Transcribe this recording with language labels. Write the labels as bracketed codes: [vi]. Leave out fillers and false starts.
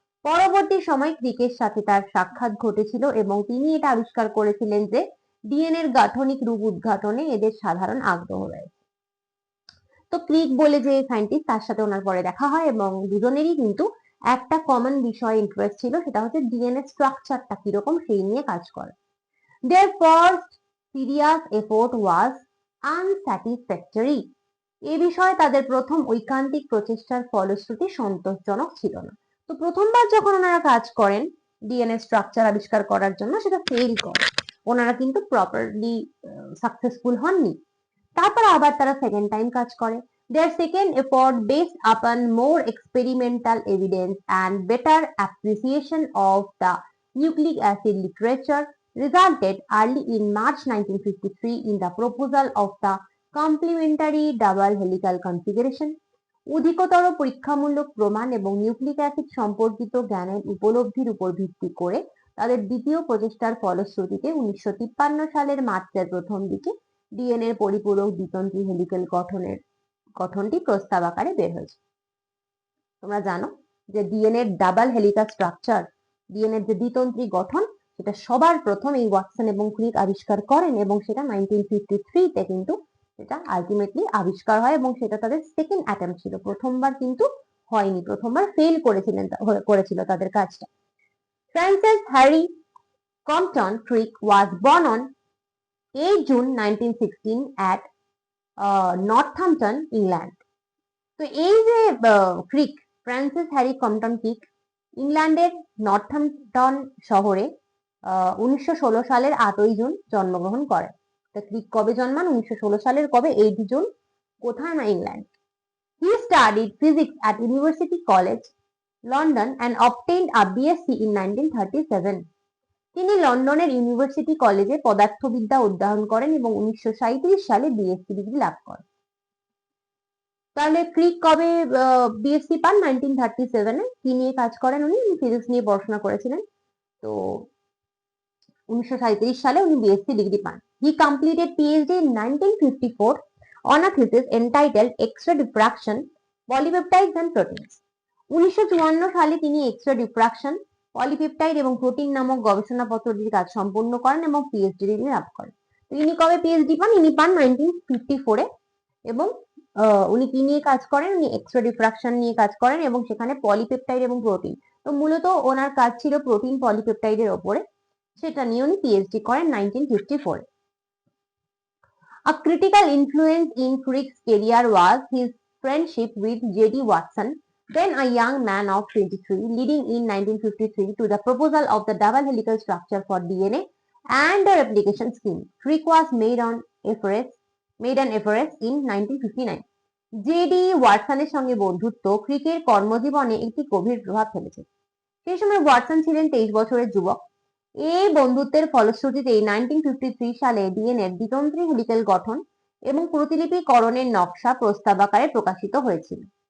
[bn] পরবর্তী সময় ক্রিকের সাথে তার সাক্ষাৎ ঘটেছিল, এবং তিনি এটা আবিষ্কার করেছিলেন যে ডিএনএ এর গাঠনিক রূপ উদ্ঘাটনে এদের সাধারণ আগ্রহ রয়েছে। তো ক্রিক বলে যে সায়েন্টিস্ট, তার সাথে ওনার পরে দেখা হয়, এবং দুজনেরই কিন্তু একটা কমন বিষয় ইন্টারেস্ট ছিল, সেটা হচ্ছে ডিএনএ স্ট্রাকচারটা কিরকম সেই নিয়ে কাজ করে। [en] Their first serious effort was unsatisfactory। [bn] এ বিষয়ে তাদের প্রথম ঐকান্তিক প্রচেষ্টার ফলশ্রুতি সন্তোষজনক ছিল না। তো প্রথমবার যখন ওনারা কাজ করেন ডিএনএ স্ট্রাকচার আবিষ্কার করার জন্য, সেটা ফেল করে, ওনারা কিন্তু প্রপারলি সাকসেসফুল হননি। তারপর আবার তারা সেকেন্ড টাইম কাজ করে। [en] Their second effort, based upon more experimental evidence and better appreciation of the nucleic acid literature, resulted early in March 1953 in the proposal of the complementary double helical configuration। [bn] অধিকতর পরীক্ষামূলক প্রমাণ এবং nucleic acid সম্পর্কিত জ্ঞানের উপলব্ধির উপর ভিত্তি করে তাদের দ্বিতীয় প্রচেষ্টার ফলশ্রুতিতে 1953 সালের মার্চের প্রথম দিকে ডিএনএ এর পরিপূরক দ্বিতন্ত্রী হেলিক্যাল গঠনটি প্রস্তাব আকারে বের হয়েছে। তোমরা জানো যে ডিএনএ এর ডাবল হেলিকাল স্ট্রাকচার, ডিএনএ এর যে দ্বিতন্ত্রী গঠন, সেটা সবার প্রথম এই ওয়াটসন এবং ক্রিক আবিষ্কার করেন, এবং সেটা 1953-তে কিন্তু সেটা আলটিমেটলি আবিষ্কার হয়, এবং সেটা তাদের সেকেন্ড অ্যাটেম্প ছিল, প্রথমবার কিন্তু হয়নি, প্রথমবার ফেল করেছিল তাদের কাজটা। [en] Francis Harry Compton Crick was born on 8 June 1916 at Northampton, England. [bn] তো এই যে ক্রিক, ফ্রান্সিস হ্যারি কম্পটন ক্রিক ইংল্যান্ডের নর্থাম্পটন শহরে 1916 সালের 8ই জুন জন্মগ্রহণ করেন। তো ক্রিক কবে জন্মান? 1916 সালের কবে? 8 জুন। কোথায়? না England. [en] He studied physics at University College, London and obtained a BSc in 1937. [bn] তিনি লন্ডনের ইউনিভার্সিটি কলেজে পদার্থবিদ্যা অধ্যয়ন করেন এবং 1937 সালে বিএসসি ডিগ্রি লাভ করেন। তাহলে ক্রিক কবে বিএসসি পান? 1937-এ। কি নিয়ে কাজ করেন উনি? ফিজিক্স নিয়ে পড়াশোনা করেছিলেন। তো 1937 সালে উনি বিএসসি ডিগ্রি পান। [en] He completed PhD in 1954 on a thesis entitled X-ray diffraction, polypeptides and proteins. [bn] 1954 সালে তিনি এক্স-রে ডিফ্রাকশন, পলিপেপটাইড এবং প্রোটিন নামক গবেষণাপত্রটির কাজ সম্পন্ন করেন এবং পিএইচডি ডিগ্রি লাভ করেন। তো ইনি কবে পিএইচডি পান? ইনি পান 1954-এ। এবং উনি কি নিয়ে কাজ করেন? উনি এক্স-রে ডিফ্রাকশন নিয়ে কাজ করেন এবং সেখানে পলিপেপটাইড এবং প্রোটিন, তো মূলত ওনার কাজ ছিল প্রোটিন পলিপেপটাইডের ওপরে, সেটা নিয়ে উনি পিএইচডি করেন 1954-এ। [en] A critical influence in Crick's career was his friendship with J.D. Watson, then a young man of 23, leading in 1953 to the proposal of the double helical structure for DNA and the replication scheme. Crick was made an FRS in 1959. [bn] JD ওয়াটসনের সঙ্গে বন্ধুত্ব ক্রিকের কর্মজীবনে একটি গভীর প্রভাব ফেলেছে। সেই সময় Watson ছিলেন 23 বছরের যুবক। এই বন্ধুত্বের ফলশ্রুতিতে 1953 সালে ডিএনএর দ্বিতন্ত্রী হেলিক্যাল গঠন এবং প্রতিলিপিকরণের নকশা প্রস্তাব আকারে প্রকাশিত হয়েছিল।